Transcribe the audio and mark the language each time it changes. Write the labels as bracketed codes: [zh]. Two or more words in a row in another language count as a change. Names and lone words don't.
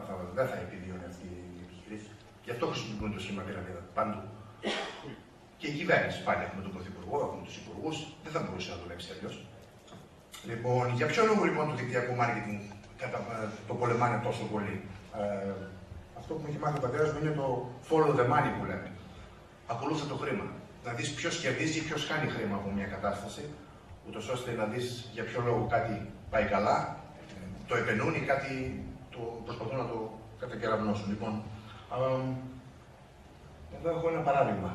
[el] Δεν θα επιβιώνει αυτή η επιχείρηση. Γι' αυτό χρησιμοποιούν το σχήμα πυραμίδα παντού. Και η κυβέρνηση πάλι έχουμε τον Πρωθυπουργό, έχουμε τους υπουργούς, δεν θα μπορούσε να δουλέψει αλλιώς. Λοιπόν, για ποιο λόγο λοιπόν το δικτυακό marketing το πολεμάνε τόσο πολύ? Αυτό που μου έχει μάθει ο πατέρας μου είναι το [en] follow the money [el] που λέμε. Ακολούθα το χρήμα. Να δεις ποιος κερδίζει, ποιος χάνει χρήμα από μια κατάσταση, ούτως ώστε να δεις για ποιο λόγο κάτι πάει καλά, το επενούν ή κάτι προσπαθούν να το κατακεραυνώσουν. Λοιπόν, εδώ έχω ένα παράδειγμα.